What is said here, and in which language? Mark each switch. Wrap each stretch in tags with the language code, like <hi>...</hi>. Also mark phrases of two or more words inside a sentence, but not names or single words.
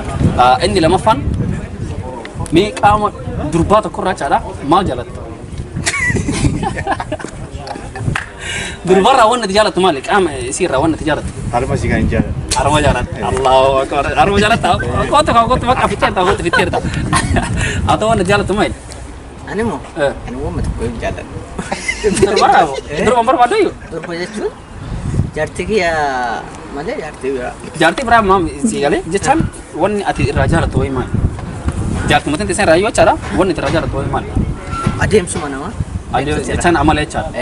<om>Inni lamaffaan mee qaama durbaa tokkorraa jechaadha maal jaalatta? Durbarraa wanna tijaaratu maali? Qaama isiirraa wanna tijaaratu. Harma si kan jala. Harma jaalata.</om> <ar>Allahu akbar.</ar> <om>Harma jaalata. Kota bakka fitteerta. Atau wanna jaalatu maali? Ani mo mata ko jalan. Durbarraa barbaadu iyyuu. Durba jechuun jaartii kiyya malee jaartii biraa. Jaartii biraa maam siigalee jechaan wanni ati irraa jaalatu wayi maali? Jaartii mataan teessan irraa yoo jechaadha wanni ati irraa jaalatu wayi maali? Adeemsuma namaa. Jechaan amala jechaadha.</om>